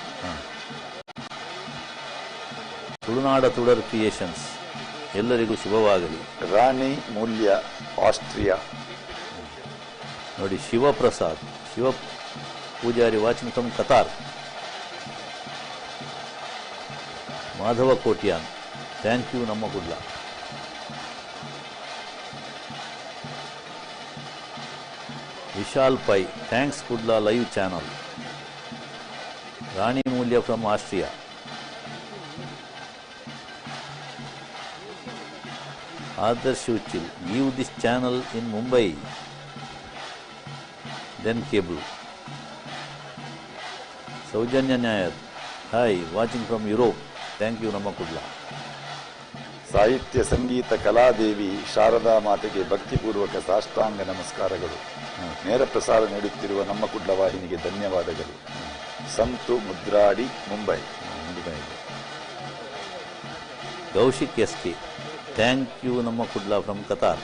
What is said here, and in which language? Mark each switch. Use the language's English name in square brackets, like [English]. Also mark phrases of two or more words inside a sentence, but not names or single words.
[Kannada] ತುಳುನಾಡ ತುಡರ್ ಕ್ರಿಯೇಷನ್ಸ್, ಎಲ್ಲರಿಗೂ ಶುಭವಾಗಲಿ. ರಾಣಿ ಮೂಲ್ಯ, ಆಸ್ಟ್ರಿಯಾ. [English] ನೋಡಿ, ಶಿವಪ್ರಸಾದ್, ಶಿವ ಪೂಜಾರಿ, watching from Qatar. ಮಾಧವ ಕೋಟ್ಯಾನ್, thank you ನಮ್ಮ ಕುಡ್ಲ. ವಿಶಾಲ್ ಪೈ, thanks Kudla live channel. Rani Mulya from Austria. Adarsh Uchil, give this channel in Mumbai. Then cable. Saujanya Nayar, hi, watching from Europe. Thank you, Nama Kudla. [Kannada] ಸಾಹಿತ್ಯ ಸಂಗೀತ ಕಲಾದೇವಿ ಶಾರದಾ ಮಾತೆಗೆ ಭಕ್ತಿಪೂರ್ವಕ ಸಾಷ್ಟಾಂಗ ನಮಸ್ಕಾರಗಳು. ನೇರ ಪ್ರಸಾರ ನೀಡುತ್ತಿರುವ ನಮ್ಮ ಕುಡ್ಲ ವಾಹಿನಿಗೆ ಧನ್ಯವಾದಗಳು. ಸಂತು ಮುದ್ರಾಡಿ, ಮುಂಬೈ. [English] ಕೌಶಿಕ್ ಎಸ್ಕೆ, thank you ನಮ್ಮ ಕುಡ್ಲ from Qatar.